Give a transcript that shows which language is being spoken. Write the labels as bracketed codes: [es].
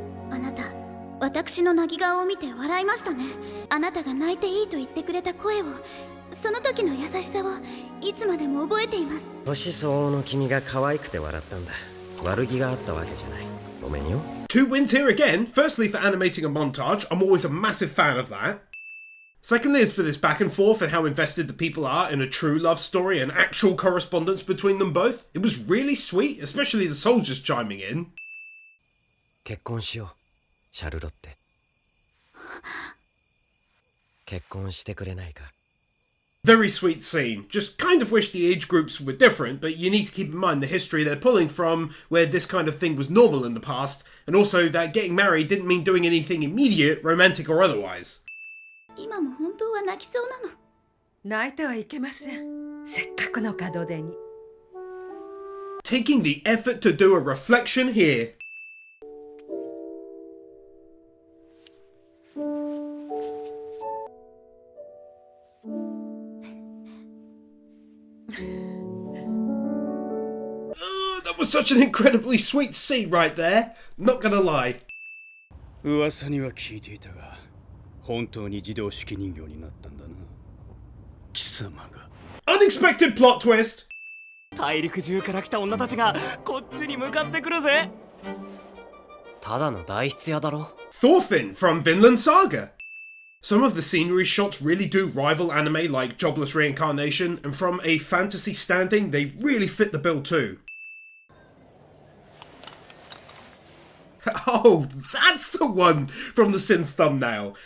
[ja] あなた、私の泣き顔を見て笑いましたね。あなたが泣いていいと言ってくれた声を、その時の優しさをいつまでも覚えています。年相応の君が可愛くて笑ったんだ。悪気があったわけじゃない。ごめんよ。 [en] 2 wins here again. Firstly, for animating a montage. I'm always a massive fan of that. Secondly, is for this back and forth and how invested the people are in a true love story and actual correspondence between them both. It was really sweet, especially the soldiers chiming in. [ja] 結婚しよう、シャルロッテ。結婚してくれないか。 [en] Very sweet scene. Just kind of wish the age groups were different, but you need to keep in mind the history they're pulling from, where this kind of thing was normal in the past, and also that getting married didn't mean doing anything immediate, romantic or otherwise. [ja] 今も本当は泣きそうなの。泣いてはいけません。せっかくの門出に。 [en] Taking the effort to do a reflection here. That was such an incredibly sweet scene right there. Not gonna lie. [ja] 噂には聞いていたが、本当に自動手記人形になったんだな。貴様が。 [en] Unexpected plot twist. [ja] 大陸中から来た女たちがこっちに向かってくるぜ。ただの代筆屋だろ。 [en] Thorfinn from Vinland Saga. Some of the scenery shots really do rival anime like Jobless Reincarnation, and from a fantasy standing, they really fit the bill too. Oh, that's the one from the Sin's thumbnail.